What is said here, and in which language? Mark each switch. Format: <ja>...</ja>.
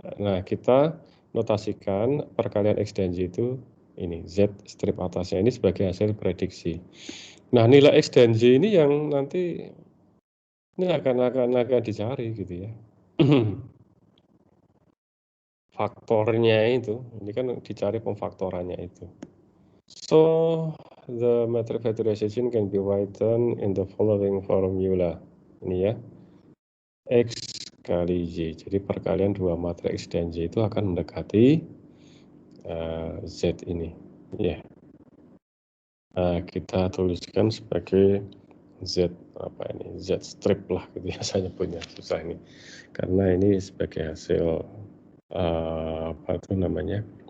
<id>Nah, kita notasikan perkalian X dan Y itu ini, Z strip atasnya ini sebagai hasil prediksi. Nah, nilai X dan Y ini yang nanti ini akan dicari gitu ya. Faktornya itu, ini kan dicari pemfaktorannya itu.</id> <en>So, the matrix factorization can be written in the following formula.</en> <id>Ini ya. X kali Y. Jadi perkalian dua matriks dan Y itu akan mendekati Z ini. Ya. Kita tuliskan sebagai Z apa ini? Z strip lah gitu ya, saya punya susah ini. Karena ini sebagai hasil apa itu namanya?</id>